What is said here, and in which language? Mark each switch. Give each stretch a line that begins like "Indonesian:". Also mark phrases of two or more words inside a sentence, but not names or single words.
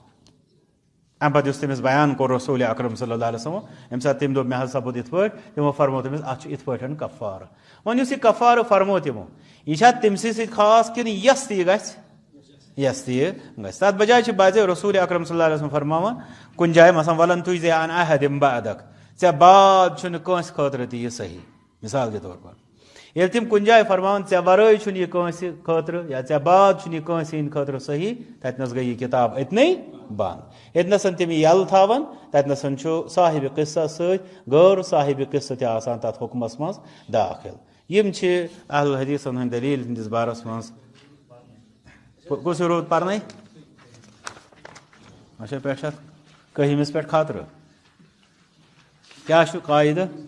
Kashmiri: امہِ پتہٕ یُس تٔمِس بیان کوٚر رسوٗلِ اکرم
Arabic: صلی اللہ علیہ وسلم
Kashmiri: ییٚمہِ ساتہٕ تٔمۍ دوٚپ مےٚ حظ سپُد یِتھ پٲٹھۍ تِمو فرمو تٔمِس اتھ چھُ یِتھ پٲٹھۍ کفارٕ وۄنۍ یُس یہِ کفارٕ فرمو تِمو یہِ چھا تٔمسٕے سۭتۍ خاص کِنہٕ یس تہِ یہِ گژھِ یس تہِ یہِ گژھِ تتھ بجایہِ چھِ بازے رسوٗلِ اکرم
Arabic: صلی اللہ علیہ وسلم
Kashmiri: فرماوان کُنہِ جایہِ مثلاً
Arabic: ولن تُجزے عن احد بعدک
Kashmiri: ژےٚ بعد چھُنہٕ کٲنٛسہِ خٲطرٕ تہِ یہِ صحیح
Urdu: مثال کے طور پر
Kashmiri: ییٚلہِ تِم کُنہِ جایہِ فرماوان ژےٚ ورٲے چھُنہٕ یہِ کٲنٛسہِ خٲطرٕ یا ژےٚ بعد چھُنہٕ یہِ کٲنٛسہِ ہٕنٛدِ خٲطرٕ صحیح تتنس گٔے یہِ کِتاب أتنٕے بنٛد ییٚتنسن تِم یہِ یلہٕ تھاون تتنسن چھُ صاحبِ قصہ سۭتۍ غٲر صاحبِ قصہ تہِ آسان تتھ حُکمس منٛز دٲخِل یِم چھِ اہل حدیثن ہٕنٛدۍ دٔلیٖل ہٕنٛدِس بارس منٛز کُس ہیوٗ روٗد پرنے اچھا پٮ۪ٹھ چھِ کٔہمِس پٮ۪ٹھ خٲطرٕ کیٛاہ چھُ قاعدٕ